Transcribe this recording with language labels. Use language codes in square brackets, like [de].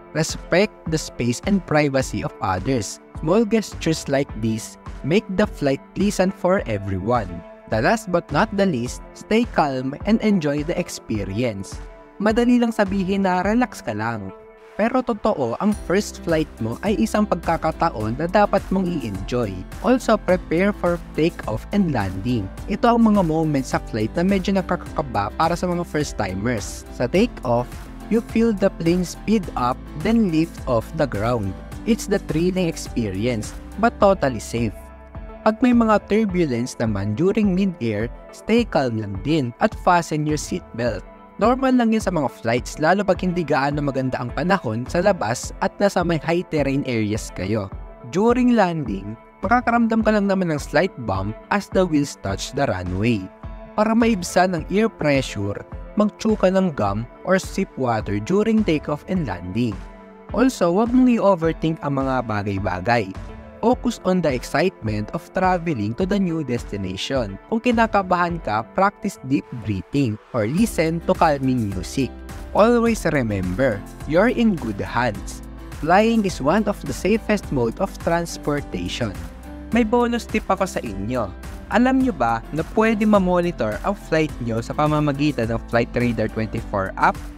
[en] Respect the space and privacy of others. Small gestures like this make the flight pleasant for everyone. The last but not the least, stay calm and enjoy the experience. [tl] Madali lang sabihin na relax ka lang. Pero totoo, ang first flight mo ay isang pagkakataon na dapat mong i-enjoy. [en] Also, prepare for takeoff and landing. [tl] Ito ang mga moments sa flight na medyo nakakakaba para sa mga first-timers. [en] Sa takeoff, you feel the plane speed up then lift off the ground. It's the thrilling experience, but totally safe. Pag may mga turbulence naman during mid-air, stay calm lang din at fasten your seatbelt. [tl] Normal lang yun sa mga flights lalo pag hindi gaano maganda ang panahon sa labas at nasa may high terrain areas kayo. During landing, makakaramdam ka lang naman ng slight bump [en] as the wheels touch the runway. [tl] Para maibsan ang air pressure, mag-chew ka ng gum or sip water during takeoff and landing. Also, huwag mong i-overthink ang mga bagay-bagay. [en] Focus on the excitement of traveling to the new destination. [tl] Kung kinakabahan ka, [en] practice deep breathing or listen to calming music. Always remember, you're in good hands. Flying is one of the safest mode of transportation. [tl] May bonus tip ako sa inyo. Alam nyo ba na pwede ma-monitor ang flight nyo sa pamamagitan ng Flight Radar 24 app?